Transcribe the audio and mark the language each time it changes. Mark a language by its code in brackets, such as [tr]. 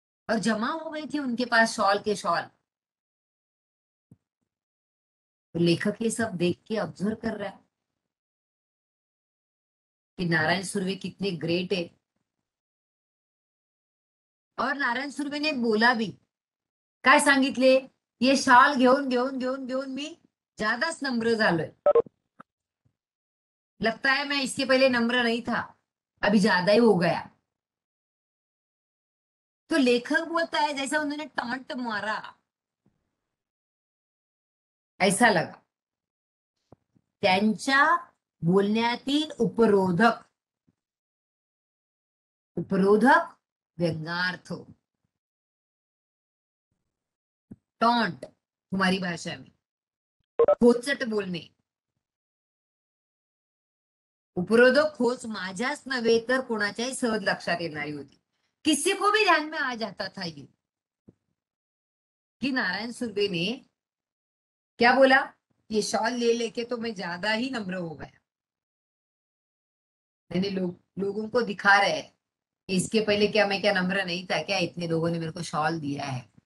[hi] और जमा हो गई थी उनके पास शॉल के शॉल. तो लेखक ये सब देख के ऑब्जर्व कर रहा है कि नारायण सुर्वे कितने ग्रेट है. और नारायण सुर्वे ने बोला भी, [mr] काय सांगितले, ये शॉल घेऊन घेऊन घेऊन घेऊन मी ज्यादाच नम्र झालोय. [hi] लगता है मैं इसके पहले नम्र नहीं था, अभी ज्यादा ही हो गया. तो लेखक बोलता है जैसा उन्होंने टॉन्ट मारा, ऐसा लगा. [mr] त्यांच्या बोलण्यातील उपरोधक, उपरोधक व्यंग्यार्थ, [hi] टॉन्ट तुम्हारी भाषा में, [mr] खोचट बोलणे, उपरोधक खोच माझ्याच नव्हे तर कोणाच्याही सहज लक्षात येणारी होती. [hi] किसी को भी ध्यान में आ जाता था ये कि नारायण सुर्वे ने क्या बोला, ये शॉल ले लेके तो मैं ज्यादा ही नम्र हो गया। मैंने लोगों को दिखा रहे हैं इसके पहले क्या मैं क्या नम्र नहीं था क्या, इतने लोगों ने मेरे को शॉल दिया है।